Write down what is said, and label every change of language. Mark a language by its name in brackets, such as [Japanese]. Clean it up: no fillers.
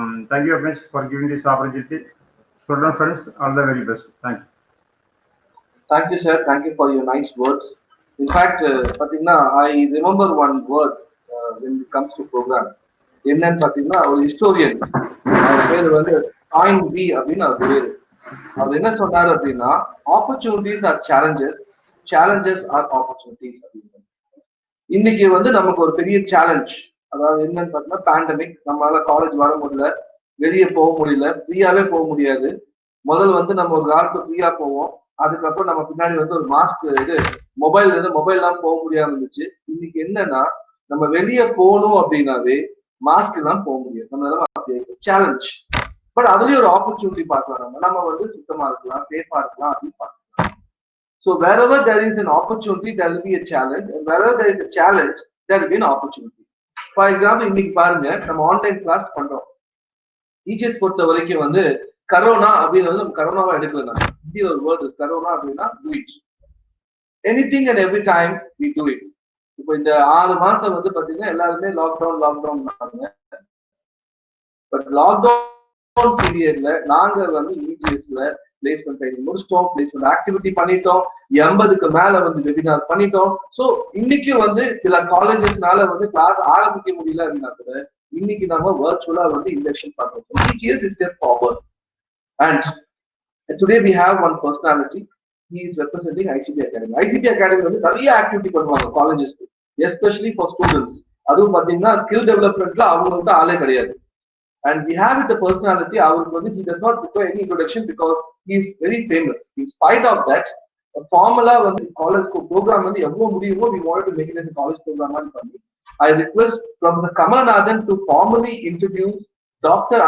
[English] Thank you very much for giving this opportunity. Student friends, all the very best. Thank you. Thank you, sir. Thank you for your nice words. In fact, Patina, I remember one word when it comes to program. [Tamil] என்னன்னு பாத்தீங்கன்னா ஒரு historian அவர் பேர் வந்து coin B அப்படின்னு அவர் பேரு. அவர் என்ன சொன்னாரு அப்படின்னா opportunities are challenges, challenges R opportunities அப்படின்னு. இன்னைக்கு வந்து நமக்கு ஒரு பெரிய சேலஞ்ச், அதாவது என்னன்னு பாத்தீங்கன்னா பேண்டமிக். நம்மளால காலேஜ் வர முடியல, வெளியே போக முடியல, ஃப்ரீயாவே போக முடியாது. முதல்ல வந்து நம்ம ஒரு காலத்து ஃப்ரீயா போவோம், அதுக்கப்புறம் நம்ம பின்னாடி வந்து ஒரு மாஸ்க் இது மொபைல் தான் போக முடியாம இருந்துச்சு. இன்னைக்கு என்னன்னா நம்ம வெளியே போகணும் அப்படின்னாவே மாஸ்க் எல்லாம் போக முடியாது. நம்ம சேலஞ்ச். பட் அதுலயும் ஒரு ஆப்பர்ச்சுனிட்டி பார்க்கலாம். நம்ம வந்து சுத்தமா இருக்கலாம், சேஃபா இருக்கலாம் அப்படின்னு பார்க்கலாம். [English] So wherever there is an opportunity, there will be a challenge, and wherever there is a challenge, there will be an opportunity. For example, [Tamil] இன்னைக்கு பாருங்க, நம்ம ஆன்லைன் கிளாஸ் பண்றோம். டீச்சர்ஸ் பொறுத்த வரைக்கும் வந்து கரோனா அப்படின்னு வந்து நம்ம கரோனாவா எடுக்கல. இந்திய ஒரு வேர்டு கரோனா அப்படின்னா [English] do it. Anything and every time we do it. [Tamil] இப்போ இந்த 6 மாசம் வந்து பாத்தீங்கன்னா எல்லாருமே லாக்டவுன். பட் லாக்டவுன் பீரியட்ல நாங்க வந்து இஜிஎஸ்ல பிளேஸ்மெண்ட் ட்ரைனிங் முடிச்சிட்டோம், பிளேஸ்மெண்ட் ஆக்டிவிட்டி பண்ணிட்டோம், 80க்கு மேல வந்து வெபினார் பண்ணிட்டோம். ஸோ இன்னைக்கு வந்து சில காலேஜஸ்னால வந்து கிளாஸ் ஆரம்பிக்க முடியல அப்படின்னா கூட இன்னைக்கு நம்ம வர்ச்சுவலா வந்து இண்டக்ஷன் பண்றோம். [English] EGS is step forward. And today we have one personality. He is representing ICT Academy. [Tamil] ICT Academy வந்து நிறைய ஆக்டிவிட்டி பண்ணுவாங்க காலேஜஸ்க்கு, [English] Especially for students. [Tamil] அதுவும் பாத்தீங்கன்னா ஸ்கில் டெவலப்மெண்ட்ல அவங்களுக்கு ஆளே கிடையாது. [English] And we have it the personality. [Tamil] அவருக்கு வந்து [English] he does not require any introduction because he is very famous. In spite of that, formula [Tamil] வந்து காலேஜ் ப்ரோக்ராம் வந்து எவ்வளவு முடியுமோ [English] we wanted to make it as a college program பண்ணி. I request Professor Kamalnathan to formally introduce Dr.